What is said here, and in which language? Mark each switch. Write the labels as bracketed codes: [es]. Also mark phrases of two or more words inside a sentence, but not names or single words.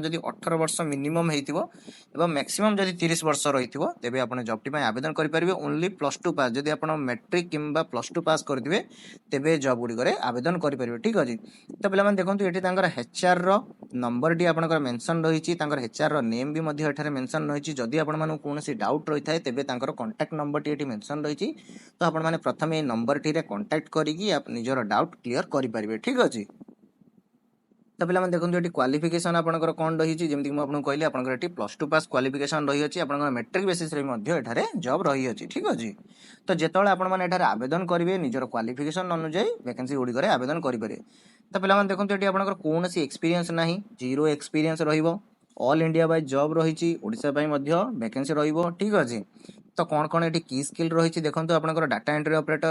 [or] ଯଦି 18 ବର୍ଷ ମିନିମମ୍ ହେଇଥିବ ଏବଂ ମାକ୍ସିମମ୍ ଯଦି 30 ବର୍ଷ ରହିଥିବ ତେବେ ଆପଣ ଜବ୍ ଟି ପାଇଁ ଆବେଦନ କରି ପାରିବେ [en] only +2 pass [or] ଯଦି ଆପଣ ମ୍ୟାଟ୍ରିକ କିମ୍ବା +2 ପାସ୍ କରିଥିବେ ତେବେ ଜବ୍ ଗୁଡ଼ିକ ରେ ଆବେଦନ କରି ପାରିବେ ଠିକ ଅଛି ତ ପିଲା ମାନେ ଦେଖନ୍ତୁ ଏଠି ତାଙ୍କର ଏଚଆର ର ନମ୍ବର ଟି ଆପଣଙ୍କର ମେନସନ ରହି ଅଛି ତାଙ୍କର ଏଚଆର ର ନେମ ବି ମଧ୍ୟ ଏଠାରେ ମେନସନ ରହି ଅଛି ଯଦି ଆପଣ ମାନେ କୌଣସି ଡାଉଟ ରହି ଥାଏ ତେବେ ତାଙ୍କର [en] contact number [or] ଟି ଏଠି ମେନସନ ରହି ଅଛି ତ ଆପଣ ମାନେ ପ୍ରଥମେ ଏ ନମ୍ବର ଟି ରେ କଣ୍ଟାକ୍ଟ କରିକି ଆପ ନିଜର [en] doubt clear [or] �କରି ପାରିବେ ଠିକ ଅଛି तो पिलाମାନେ ଦେଖନ୍ତୁ ଏଠି କ୍ୱାଲିଫିକେସନ ଆପଣଙ୍କର କ'ଣ ରହିଛି ଯେମିତି ମୁଁ ଆପଣଙ୍କୁ କହିଲି ଆପଣଙ୍କର ଏଠି +2 [en] pass qualification [or] ରହିଅଛି ଆପଣଙ୍କର ମେଟ୍ରିକ ବେସିସରେ ମଧ୍ୟ ଏଠାରେ ଜବ୍ ରହିଅଛି ଠିକ ଅଛି ତ ଯେତେବେଳେ ଆପଣମାନେ ଏଠାରେ ଆବେଦନ କରିବେ ନିଜର କ୍ୱାଲିଫିକେସନ ଅନୁଯାୟୀ ଭ୍ୟାକେନ୍ସି ଗୁଡ଼ିକରେ ଆବେଦନ କରିପାରିବେ ତ ପିଲାମାନେ ଦେଖନ୍ତୁ ଏଠି ଆପଣଙ୍କର କୌଣସି ଏକ୍ସପିରିଏନ୍ସ ନାହିଁ [en] zero experience [or] ରହିବ [en] All India [or] ବାଇ ଜବ୍ ରହିଛି ଓଡ଼ିଶା ପାଇଁ ମଧ୍ୟ ଭ୍ୟାକେନ୍ସି ରହିବ ଠିକ ଅଛି ତ କ'ଣ କ'ଣ ଏଠି କି ସ୍କିଲ୍ ରହିଛି ଦେଖନ୍ତୁ ଆପଣଙ୍କର [en] data entry operator